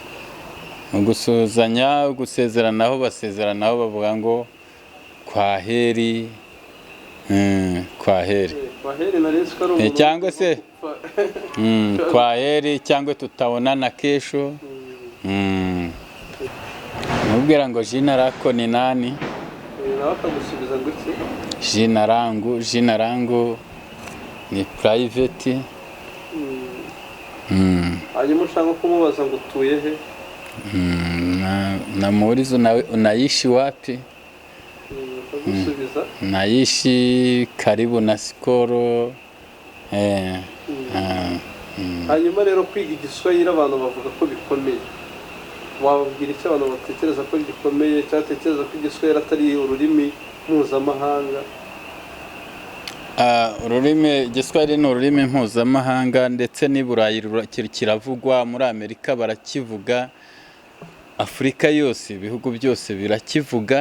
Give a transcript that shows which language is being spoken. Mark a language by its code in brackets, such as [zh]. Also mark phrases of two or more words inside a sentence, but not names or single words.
[rw] Mu gusezeranaho basezeranaho bavuga ngo kwaheri, kwaheri. Kwaheri nari nzi ko ari umuntu cyangwa se kwaheri, cyangwa tutabonana kesho. Mubwira ngo [sw] jina lako ni nani? [rw] nawe akagusubiza ngo iki? [sw] Jina langu ni private. [rw] hanyuma ushaka kumubaza ngo utuye he? [sw] Namuuliza unaishi wapi? [rw] akagusubiza [sw] Naishi karibu na Sikoro. [rw] hanyuma rero kwiga igiswahili abantu bavuga ko bikomeye, wababwira icyo abantu batekereza ko gikomeye, cyatekereza ko igiswahili atari ururimi mpuzamahanga? Igiswahili ni ururimi mpuzamahanga, ndetse n'i Burayi kiravugwa, muri Amerika barakivuga, Afurika yose, ibihugu byose birakivuga.